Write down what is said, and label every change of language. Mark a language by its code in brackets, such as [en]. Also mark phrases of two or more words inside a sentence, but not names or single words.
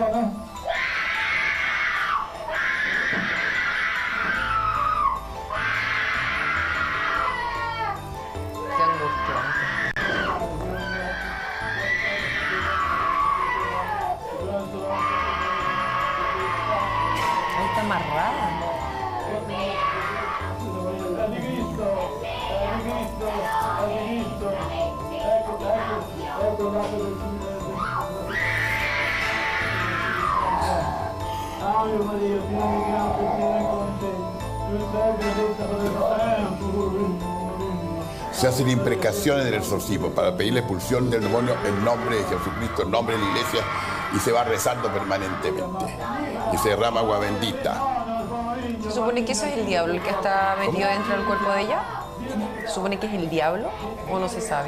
[es] Qué angustiante. Ahí está amarrada. [it] Ave Maria, piena di grazia, Signore con te. Tu sei benedetta fra le donne. [es] Se hacen imprecaciones del exorcismo para pedir la expulsión del demonio en nombre de Jesucristo, en nombre de la iglesia, y se va rezando permanentemente. Y se derrama agua bendita. ¿Se supone que eso es el diablo, el que está metido dentro del cuerpo de ella? ¿Se supone que es el diablo o no se sabe?